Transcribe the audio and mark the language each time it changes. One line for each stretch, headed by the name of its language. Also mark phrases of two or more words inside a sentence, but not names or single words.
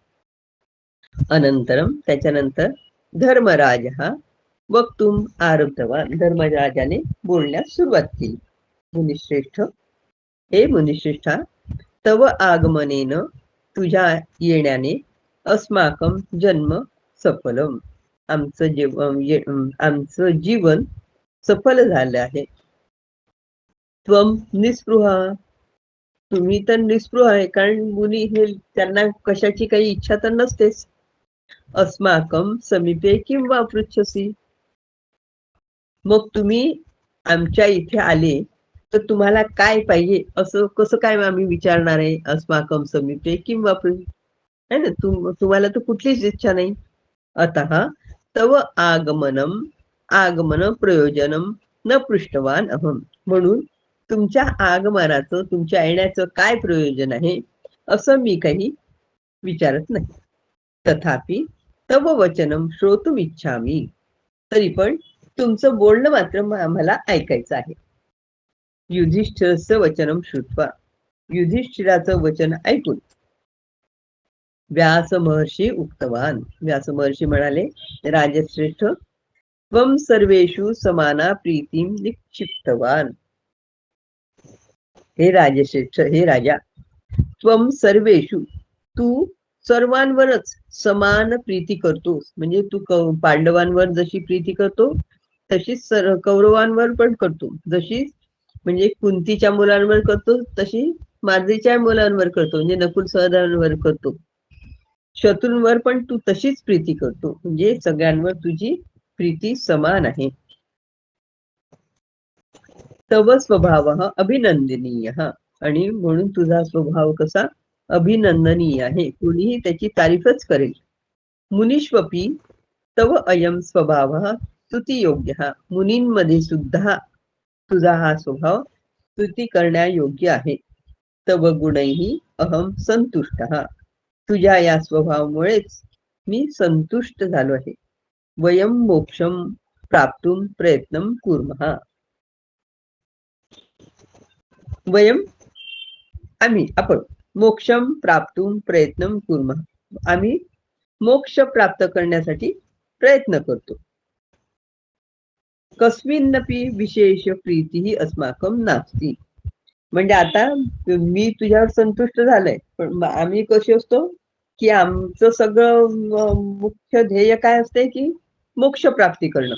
Marathi: अनंतरम, त्याच्यानंतर
Sanskrit: धर्मराजः वक्तुम आरब्धवान,
Marathi: धर्मराजाने बोलण्यास सुरुवात केली.
Sanskrit: मुनिश्रेष्ठ,
Marathi: हे मुनिश्रेष्ठा,
Sanskrit: तव आगमनेन,
Marathi: तुझ्या येण्याने
Sanskrit: अस्माकं जन्म सफलम,
Marathi: आमचं जीवन सफल झालं आहे.
Sanskrit: त्वम निस्पृहा,
Marathi: तुम्ही तर निस्पृह आहे, कारण मुनी हे त्यांना कशाची काही इच्छा तर नसतेच.
Sanskrit: अस्माकं समीपे
Marathi: किंवा पृच्छसी, मग तुम्ही आमच्या इथे आले तर तुम्हाला काय पाहिजे असं कसं काय आम्ही विचारणार आहे.
Sanskrit: अस्माकं समीपे
Marathi: किंवा
Hindi: है ना,
Marathi: तुम्हाला तर कुठलीच इच्छा नाही.
Sanskrit: अतः तव आगमन प्रयोजनम न पृष्ठवान अहम,
Marathi: म्हणून तुमच्या आगमनाचं, तुमच्या येण्याचं काय प्रयोजन आहे असं मी काही विचारत नाही.
Sanskrit: तथापि तव वचनम श्रोतुम इच्छामी,
Marathi: तरी पण तुमचं बोलणं मात्र आम्हाला ऐकायचं आहे.
Sanskrit: युधिष्ठिरस्य वचनम श्रुत्वा,
Marathi: युधिष्ठिराचं वचन ऐकून व्यास महर्षी उक्तवान, व्यास महर्षी म्हणाले,
Sanskrit: राजश्रेष्ठ, त्वम सर्वेषु समाना प्रीतिम निक्षिप्तवान,
Marathi: हे राजश्रेष्ठ, हे राजा,
Sanskrit: त्वम सर्वेषु,
Marathi: तू सर्वांवरच समान प्रीती करतोस, म्हणजे तू पांडवांवर जशी प्रीती करतो तशीच कौरवांवर पण करतो. जशी म्हणजे कुंतीच्या मुलांवर करतो तशी माद्रीच्या मुलांवर करतो, म्हणजे नकुल सहदेवांवर करतो. शत्रूंवर पण तू तशीच प्रीती करतो, म्हणजे सगळ्यांवर तुझी प्रीती समान आहे.
Sanskrit: तव स्वभाव अभिनंदनीय,
Marathi: आणि म्हणून तुझा स्वभाव कसा अभिनंदनीय आहे, कुणीही त्याची तारीफच करेल.
Sanskrit: मुनीष्वपी तव अयम स्वभाव स्तुतियोग्य,
Marathi: मुनींमध्ये सुद्धा तुझा हा स्वभाव स्तुती करण्यायोग्य आहे.
Sanskrit: तव गुणैहि अहम संतुष्ट,
Marathi: तुझ्या या स्वभावामुळेच मी संतुष्ट झालो आहे.
Sanskrit: वयम मोक्षम प्राप्तुम प्रयत्नं कुर्मः, वयम आपण मोक्षम प्राप्तुम प्रयत्नं कुर्मः,
Marathi: आम्ही मोक्ष प्राप्त करण्यासाठी प्रयत्न करतो.
Sanskrit: कस्मिन्नपि विशेष प्रीतीही अस्माकं नास्ति,
Marathi: म्हणजे आता मी तुझ्यावर संतुष्ट झालंय, पण आम्ही कशी असतो की आमचं सगळं मुख्य ध्येय काय असते की मोक्ष प्राप्ती करणं.